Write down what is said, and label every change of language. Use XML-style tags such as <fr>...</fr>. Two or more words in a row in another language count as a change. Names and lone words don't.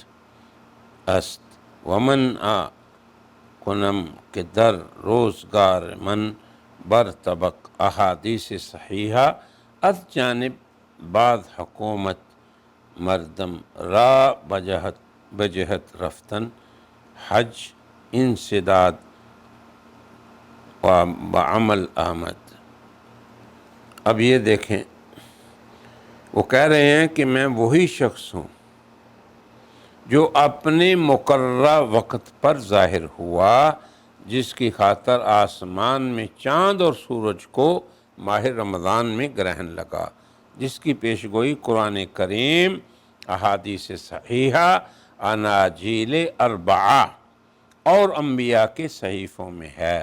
<fa>است، ومن کنم که در روزگار من بر طبق احادیث صحیحہ از جانب بعض حکومت مردم را بجہت رفتن حج انسداد و بعمل آمد۔</fa> <ur>اب یہ دیکھیں، وہ کہہ رہے ہیں کہ میں وہی شخص ہوں جو اپنے مقررہ وقت پر ظاہر ہوا، جس کی خاطر آسمان میں چاند اور سورج کو ماہ رمضان میں گرہن لگا، جس کی پیشگوئی قرآن کریم، احادیث صحیحہ، اناجیل اربعہ اور انبیاء کے صحیفوں میں ہے۔</ur>